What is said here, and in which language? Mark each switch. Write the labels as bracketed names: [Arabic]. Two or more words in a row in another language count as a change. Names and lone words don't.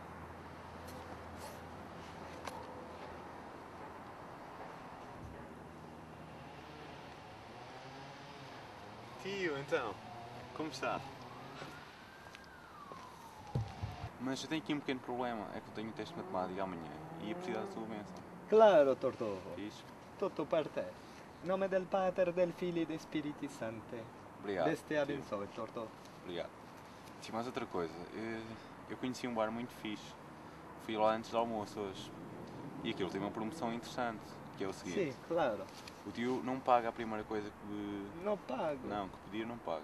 [Portuguese] Tio, então, como está? Mas eu tenho aqui um pequeno problema. É que eu tenho um teste de matemática amanhã e ia precisar da sua bênção. Claro, Tortorro. Fiz? [Italian] Tutto per te. In nome del Pater, del Figlio e del Spiriti Santo. [Portuguese] Obrigado. Deus te tio. abençoe, Tortorro. Obrigado. Tinha mais outra coisa. Eu conheci um bar muito fixe. Fui lá antes do almoço hoje. E aquilo tem uma promoção interessante, que é o seguinte. Sim, claro. O tio não paga a primeira coisa que... Não pago. Não, que pedir não paga.